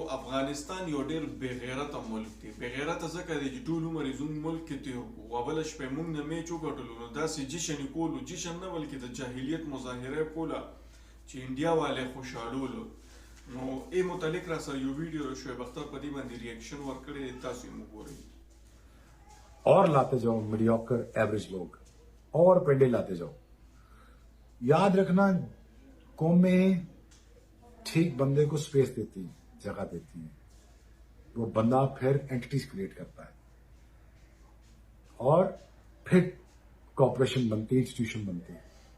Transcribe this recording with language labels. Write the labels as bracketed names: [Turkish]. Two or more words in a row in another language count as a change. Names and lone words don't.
[Pashto] افغانستان یو ډیر بغیرته ملک دی. بغیرته ځکه دی چې ټول عمر زموږ ملک کې تیر کړو او بله شپه موږ نه میچ وګټلو، نو داسې جشن یې کولو، جشن نه بلکې د جاهلیت مظاهره یې کوله چې انډیا والے خوشحالولو. نو ای متعلق را سره یو ویډیو شعیب اختر په دې باندې ریاکشن ورکړی دی، تاسو یې وګورئ. [Urdu] اور لاتے جاؤ [English] mediocre average [Urdu] لوگ اور پینڈے لاتے جاؤ. یاد رکھنا، قومیں ٹھیک بندے کو سپیس دیتی ہے، جگہ دیتی ہے، وہ بندہ پھر [English] entities create [Urdu] کرتا ہے اور پھر کارپوریشن بنتی ہے، انسٹیٹیوشن بنتی ہے.